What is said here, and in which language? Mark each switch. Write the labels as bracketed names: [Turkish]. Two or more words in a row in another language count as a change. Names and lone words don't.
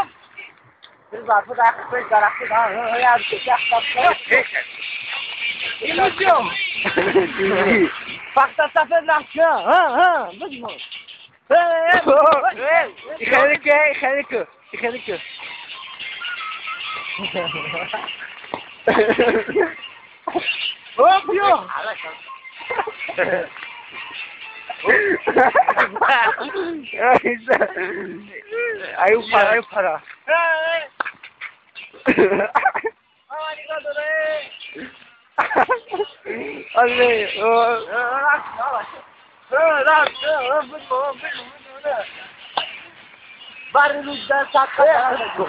[Portuguese] Ele vai dar coisa da cidade, olha a que já está feita. Ilusão. Passa essa federação. Vamos. [Arabic] خليك اوبيو [Portuguese] ايوه para barulho da saca.